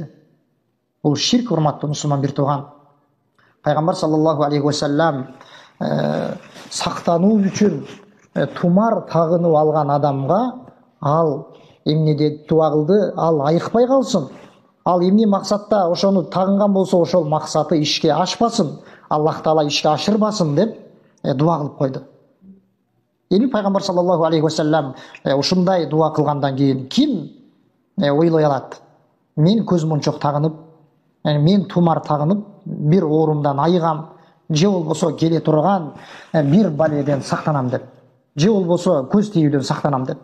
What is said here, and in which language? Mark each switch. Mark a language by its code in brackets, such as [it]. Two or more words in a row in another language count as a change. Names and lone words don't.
[ky] Бул ширк, урматтуу мусулман бир тууган. Пайгамбар [ar] صلى الله عليه وسلم [ky] сактануу үчүн тумар тагынып алган адамга ал эмне деп дуа кылды? Ал айыкпай калсын, Ал эмне максатта ошону тагынган болсо ошол максаты ишке ашпасын, Аллах Таала ишке ашырбасын деп дуа кылып койду. Эми пайгамбар [ar] صلى الله عليه وسلم [ky] ушундай дуа кылгандан кийин ким ойлой алат? Мен көз мончок тагынып, мен тумар тагынып бир оорумдан айыгам, же болбосо келе турган бир баледен сактанам деп, же болбосо көз тийүүдөн сактанам деп.